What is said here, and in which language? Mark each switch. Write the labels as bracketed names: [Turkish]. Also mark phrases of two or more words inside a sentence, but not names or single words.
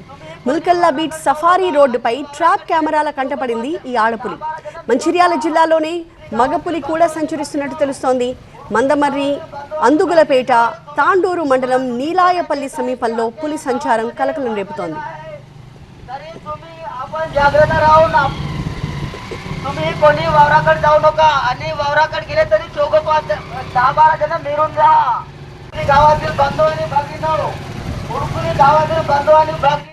[Telugu] ముల్కల్లా బీచ్ సఫారీ రోడ్డుపై ట్రాప్ కెమెరాల కంటపడింది ఈ ఆడపులి. మంచిర్యాల జిల్లాలోనే మగపులి కూడా సంచరిస్తున్నట్టు తెలుస్తోంది. మందమర్రి, అందుగులపేట, తాండూరు మండలం నీలాయపల్లి సమీపంలో పులి సంచారం కలకలం రేపుతోంది. [Marathi] तुम्ही कोणी वावराकडे जाऊ नका आणि वावराकडे गेले तरी 10-12 जण मिळून जा. गावातील बांधव आणि भगिनी गावातील बांधव आणि